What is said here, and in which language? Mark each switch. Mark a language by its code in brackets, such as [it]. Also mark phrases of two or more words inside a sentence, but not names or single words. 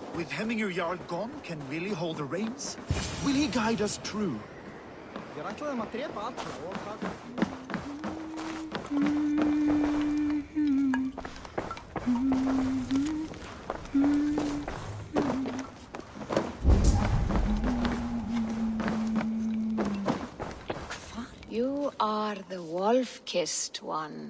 [en] Hemminger Jarl gone, can Willie hold the reins? Will he guide us true? [is] Ég ætlaði þeim að drepa allra og taka... [en] You are the wolf-kissed one.